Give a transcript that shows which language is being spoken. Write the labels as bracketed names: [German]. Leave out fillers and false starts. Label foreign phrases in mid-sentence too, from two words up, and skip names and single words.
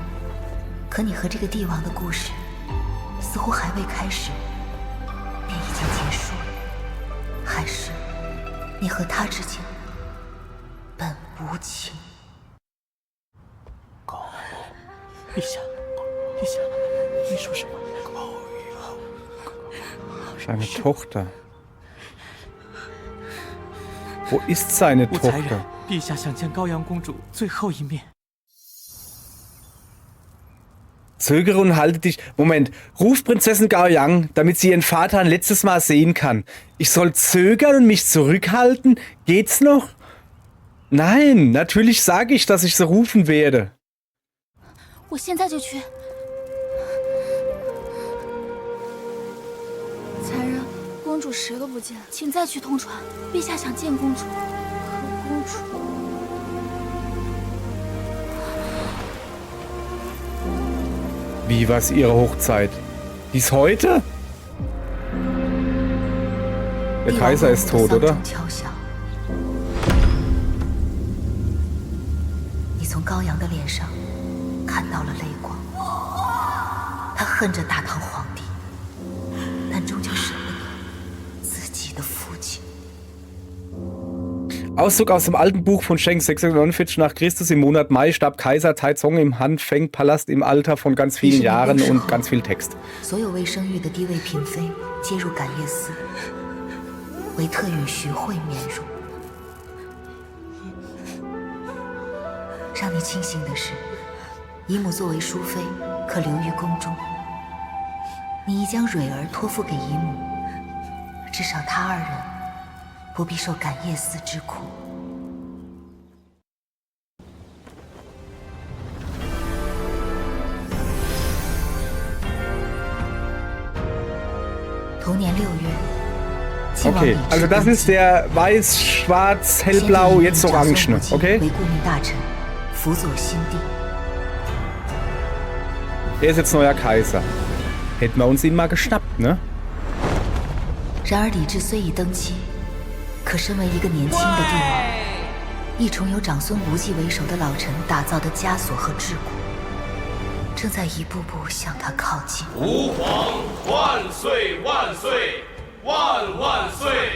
[Chinese] 可你和这个帝王的故事，似乎还未开始，便已经结束了。还是你和他之间本无情？陛下，陛下，你说什么？ [German] Seine Tochter. Wo ist seine [Chinese] 不才忍 [German] Tochter?， [Chinese] 陛下想见高阳公主最后一面。 [German] Zögere und halte dich. Moment. Ruf Prinzessin Gao Yang, damit sie ihren Vater ein letztes Mal sehen kann. Ich soll zögern und mich zurückhalten? Geht's noch? Nein, natürlich sage ich, dass ich sie rufen werde. [Chinese] 我现在就去。才人，公主谁都不见，请再去通传，陛下想见公主。可公主。 [German] Wie war's ihre Hochzeit? Die ist heute? Der Kaiser ist tot, oder? [Chinese] 你从高阳的脸上看到了泪光，他恨着大唐皇帝，但终究舍不得自己的父亲。 [German] Auszug aus dem alten Buch von Sheng 649 nach Christus. Im Monat Mai starb Kaiser Taizong im Han-Feng-Palast im Alter von ganz vielen Jahren und ganz viel Text. [Chinese] 所有未生育的低位嫔妃接入感业寺，唯特允徐惠免入。让你庆幸的是，姨母作为淑妃，可留于宫中。你已将蕊儿托付给姨母，至少他二人 不必受感业寺之苦。同年6月， [German] Okay, also das ist der weiß, schwarz, hellblau, jetzt orange, ne? Okay? [Chinese] 为顾命大臣，辅佐新帝。 [German] Er ist jetzt neuer Kaiser. Hätten wir uns ihn mal geschnappt, ne? [Chinese] 然而李治虽已登基， 可身为一个年轻的帝王，一重由长孙无忌为首的老臣打造的枷锁和桎梏，正在一步步向他靠近。吾皇万岁万岁万万岁！